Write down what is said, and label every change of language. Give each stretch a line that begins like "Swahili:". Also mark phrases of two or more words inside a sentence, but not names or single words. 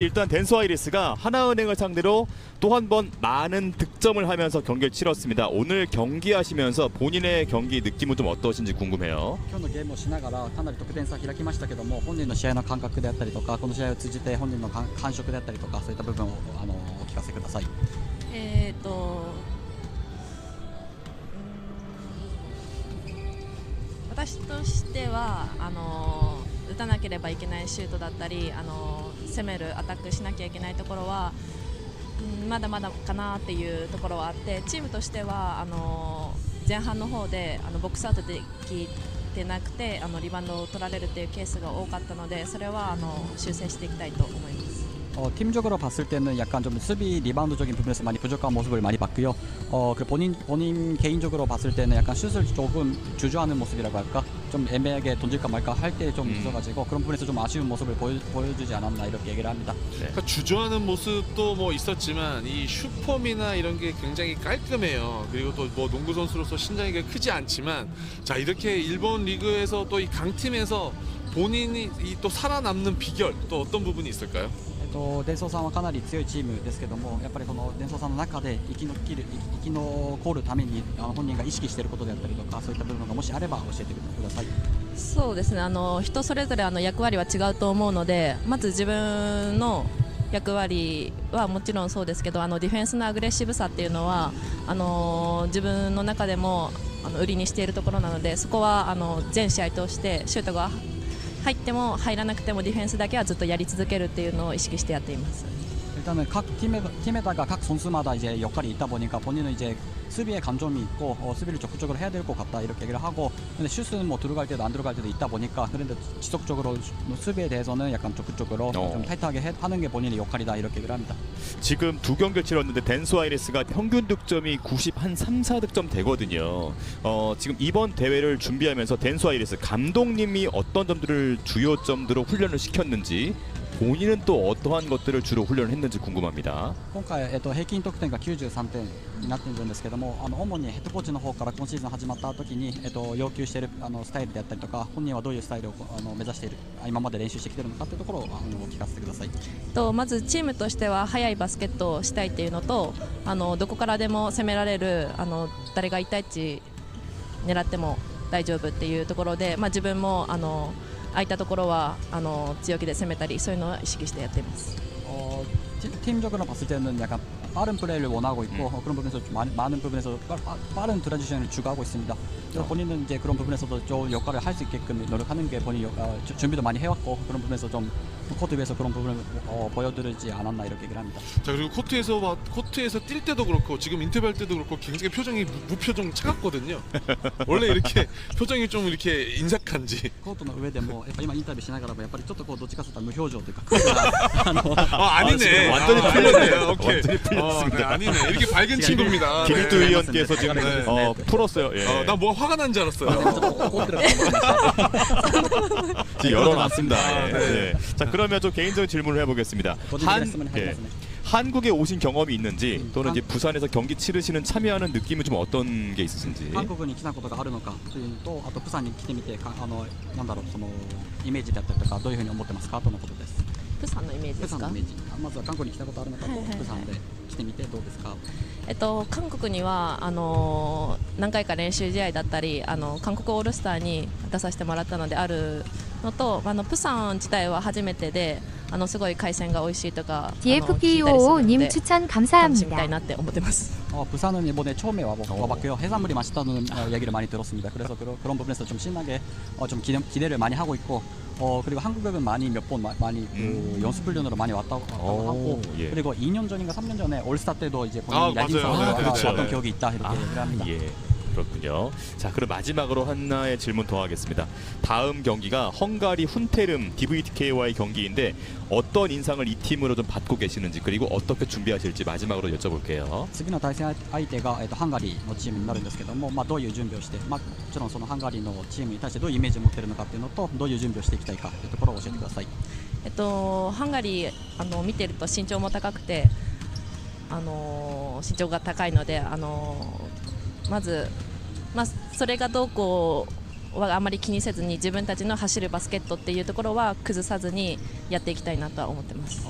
Korean: 일단 댄스와이리스가 하나은행을 상대로 또 한 번 많은 득점을 하면서 경기를 치렀습니다. 오늘 경기하시면서 본인의 경기 느낌은 좀 어떠신지 궁금해요.
Japanese: 今日のゲームをしながらかなり得点差開きましたけども、本人の試合の感覚であったりとか、この試合を通じて本人の感触であったりとか、そういった部分をお聞かせください。私としては打たなければいけないシュートだったり攻めるアタックしなきゃいけないところは、まだまだかなっていうところはあって、チームとしては前半の方でボックスアウトできてなくてリバウンドを取られるっていうケースが多かったので、それは修正していきたいと思います。
Korean: 팀적으로 봤을 때는 약간 좀 수비 리바운드적인 부분에서 많이 부족한 모습을 많이 봤고요. 그 본인 개인적으로 봤을 때는 약간 슛을 조금 주저하는 모습이라고 할까, 좀 애매하게 던질까 말까 할 때 좀 있어가지고 그런 부분에서 좀 아쉬운 모습을 보여주지 않았나 이렇게 얘기를 합니다. 그러니까 주저하는 모습도 뭐 있었지만 이 슈퍼미나 이런 게 굉장히 깔끔해요. 그리고 또 뭐 농구 선수로서 신장이 크지 않지만, 자 이렇게 일본 리그에서 또 이 강팀에서 본인이 또 살아남는 비결 또 어떤 부분이 있을까요?
Japanese: デンソーさんはかなり強いチームですけども、やっぱりこのデンソーさんの中で生き残るために本人が意識していることであったりとか、そういった部分がもしあれば教えてください。そうですね、人それぞれ役割は違うと思うので、まず自分の役割はもちろんそうですけど、ディフェンスのアグレッシブさっていうのは自分の中でも売りにしているところなので、そこは全試合通してシュートが入っても入らなくてもディフェンスだけはずっとやり続けるっていうのを意識してやっています。
Korean: 일단은 각 팀에다가 각 선수마다 이제 역할이 있다 보니까 본인은 이제 수비에 감점이 있고 수비를 적극적으로 해야 될 것 같다 이렇게 얘기를 하고, 근데 슛은 뭐 들어갈 때도 안 들어갈 때도 있다 보니까, 그런데 지속적으로 수비에 대해서는 약간 적극적으로 좀 타이트하게 하는 게 본인의 역할이다 이렇게 얘기를 합니다. 지금 두 경기를 치렀는데 댄스와이리스가 평균 득점이 90 한 3, 4득점 되거든요. 지금 이번 대회를 준비하면서 댄스와이리스 감독님이 어떤 점들을 주요 점들로 훈련을 시켰는지, 본인은 또 어떠한 것들을 주로 훈련을 했는지 궁금합니다.
Japanese: 今回、平均得点が93点になっているんですけども、主にヘッドコーチの方から今シーズン始まった時に、要求しているスタイルであったりとか、本人はどういうスタイルを目指している、今まで練習してきているのかというところを聞かせてください。まずチームとしては速いバスケットをしたいっていうのと、どこからでも攻められる誰が1対1狙っても大丈夫っていうところで、自分も空いたところは強気で攻めたり、そういうのを意識してやっています。
Korean: 팀적으로 봤을 때는 약간 빠른 플레이를 원하고 있고, 그런 부분에서 좀 많은 부분에서 빠른 트랜지션을 추구하고 있습니다. 그래서 본인은 이제 그런 부분에서도 좋은 역할을 할 수 있게끔 노력하는 게 본인 준비도 많이 해왔고, 그런 부분에서 좀 코트 위에서 그런 부분을 보여드리지 않았나 이렇게 얘기를 합니다. 자 그리고 코트에서 뛸 때도 그렇고 지금 인터뷰할 때도 그렇고 굉장히 표정이 무표정 차갑거든요. 원래 이렇게 표정이 좀 이렇게 인색한지.
Japanese: コートの上でもやっぱ今インタビューしながらもやっぱりちょっとこうどっちかというと無表情というか、
Korean: 아니네. 완전히 아, 풀렸네요. 오케이. 완전히 풀렸습니다. 네, 아니네. 이렇게 밝은 친구입니다. 김일두 네. 위원께서 지금 네. 풀었어요. 예. 나 뭐 화가 난 줄 알았어요.
Japanese: ちょっと怒ってるかもしれない。
Korean: 지금 열어놨습니다. 아, 예. 네. 예. 자, 그러면 좀 개인적인 질문을 해보겠습니다. 예. 한국에 오신 경험이 있는지, 또는 이제 부산에서 경기 치르시는 참여하는 느낌은 좀 어떤 게 있으신지.
Japanese: 韓国に来たことがあるのかというのと、あとプサンに来てみてなんだろう、そのイメージだったりとかどういうふうに思ってますかとのことです。プサンのイメージですか？プサンのイメージ、まずは韓国に来たことあるのかと、はいはいはいプサンで来てみてどうですか？韓国には何回か練習試合だったり韓国オールスターに出させてもらったのであるのと、プサン自体は初めてですごい海鮮が美味しいとか
Korean: DFPO님 추천
Japanese: 楽しみたい
Korean: 감사합니다.
Japanese: なって思ってます。
Korean: 부산은 이번에 처음에 와봤고요. 해산물이 맛있다는 얘기를 많이 들었습니다. 그래서 그런 부분에서 좀 신나게 좀 기대를 많이 하고 있고, 그리고 한국은 많이 몇 번 많이 연습 훈련으로 많이 왔다고 하고, 예. 그리고 2년 전인가 3년 전에 올스타 때도 이제 본인이 야진에서 맞아요. 네, 그렇죠. 왔던 기억이 있다 이렇게 얘기를 합니다. 예. 그렇군요. 자, 그럼 마지막으로 하나의 질문 더 하겠습니다. 다음 경기가 헝가리 훈테름 DVTK와의 경기인데 어떤 인상을 이 팀으로 좀 받고 계시는지, 그리고 어떻게 준비하실지 마지막으로 여쭤볼게요.
Japanese: 次の対戦相手がハンガリーのチームになるんですけども、どういう準備をして、もちろんそのハンガリーのチームに対してどういうイメージを持っているのかっていうのと、どういう準備をしていきたいかというところを教えてください。ハンガリー見てると身長も高くて身長が高いのでまず、それがどうこうはあまり気にせずに自分たちの走るバスケットっていうところは崩さずにやっていきたいなとは思ってます。